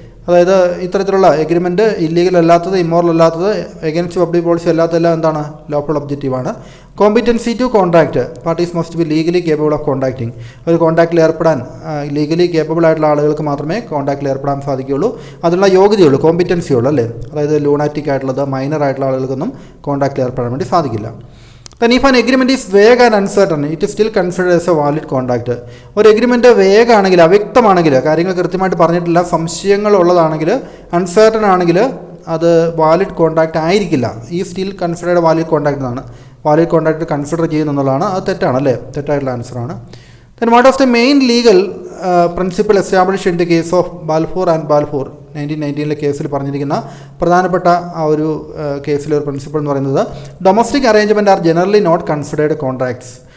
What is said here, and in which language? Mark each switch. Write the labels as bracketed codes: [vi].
[ml] അതായത് ഇത്തരത്തിലുള്ള agreement illegal അല്ലാത്തത്, ഇമ്മോറൽ അല്ലാത്തത്, [en] against public policy [ml] അല്ലാത്തതെല്ലാം എന്താണ്? Lawful ഒബ്ജക്റ്റീവാണ്. [en] Competency to contract, parties must be legally capable of contracting. [ml] ഒരു കോൺട്രാക്റ്റിൽ ഏർപ്പെടാൻ ലീഗലി കേപ്പബിൾ ആയിട്ടുള്ള ആളുകൾക്ക് മാത്രമേ കോൺട്രാക്റ്റിൽ ഏർപ്പെടാൻ സാധിക്കുകയുള്ളൂ, അതിനുള്ള യോഗ്യതയുള്ളൂ, കോമ്പിറ്റൻസി ഉള്ളൂ അല്ലേ. അതായത് ലൂണാറ്റിക് ആയിട്ടുള്ളത്, മൈനർ ആയിട്ടുള്ള ആളുകൾക്കൊന്നും കോൺട്രാക്റ്റിൽ ഏർപ്പെടാൻ വേണ്ടി സാധിക്കില്ല. [en] Then if an agreement is vague and uncertain, it is still considered as a valid contract. [ml] ഒരു എഗ്രിമെൻറ്റ് വേഗ് ആണെങ്കിൽ, അവ്യക്തമാണെങ്കിൽ, കാര്യങ്ങൾ കൃത്യമായിട്ട് പറഞ്ഞിട്ടില്ല, സംശയങ്ങളുള്ളതാണെങ്കിൽ, അൺസർട്ടൺ ആണെങ്കിൽ അത് വാലിഡ് കോൺട്രാക്റ്റ് ആയിരിക്കില്ല. ഈ [en] still considered valid contract [ml] എന്നാണ്. വാലിഡ് കോൺട്രാക്റ്റ് കൺസിഡർ ചെയ്യുന്നതാണ്. അത് തെറ്റാണല്ലേ, തെറ്റായിട്ടുള്ള ആൻസറാണ്. [en] then what of the main legal principle establish in the case of Balfour and Balfour 1919 [ml] കേസിൽ പറഞ്ഞിരിക്കുന്ന പ്രധാനപ്പെട്ട ആ ഒരു കേസിലെ ഒരു പ്രിൻസിപ്പിൾ എന്ന് പറയുന്നത് [en] Domestic arrangement are generally not considered contracts.